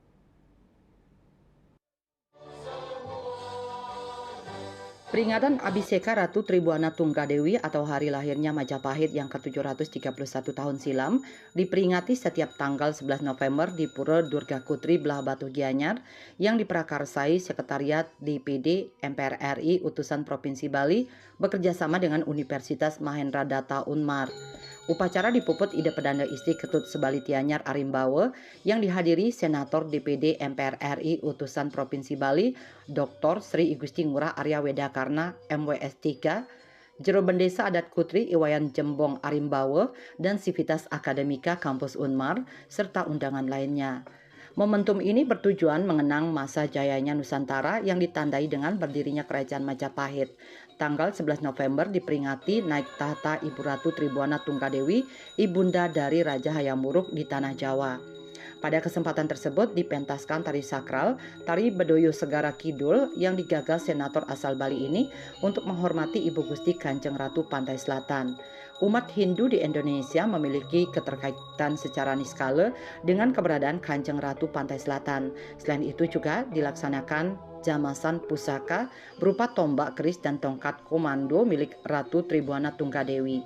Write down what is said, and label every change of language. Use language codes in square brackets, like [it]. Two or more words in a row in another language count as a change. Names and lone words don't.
[id] Peringatan Abhiseka Ratu Tribuana Tunggadewi atau hari lahirnya Majapahit yang ke-731 tahun silam diperingati setiap tanggal 11 November di Pura Durga Kutri Belah Batu Gianyar yang diprakarsai Sekretariat DPD MPR RI Utusan Provinsi Bali bekerjasama dengan Universitas Mahendra Data Unmar. Upacara dipuput Ida Pedanda Istri Ketut Sebali Tianyar Arimbawe yang dihadiri Senator DPD MPR RI Utusan Provinsi Bali Dr. Sri Igusti Ngurah Arya Wedakarna MWS 3, Jero Bendesa Adat Kutri Iwayan Jembong Arimbawe dan Sivitas Akademika Kampus Unmar serta undangan lainnya. Momentum ini bertujuan mengenang masa jayanya Nusantara yang ditandai dengan berdirinya Kerajaan Majapahit. Tanggal 11 November diperingati naik tahta Ibu Ratu Tribuana Tunggadewi, ibunda dari Raja Hayam Wuruk di Tanah Jawa. Pada kesempatan tersebut dipentaskan tari sakral, tari Bedoyo Segara Kidul yang digagas senator asal Bali ini untuk menghormati Ibu Gusti Kanjeng Ratu Pantai Selatan. Umat Hindu di Indonesia memiliki keterkaitan secara niskala dengan keberadaan Kanjeng Ratu Pantai Selatan. Selain itu juga dilaksanakan jamasan pusaka berupa tombak keris dan tongkat komando milik Ratu Tribuana Tunggadewi.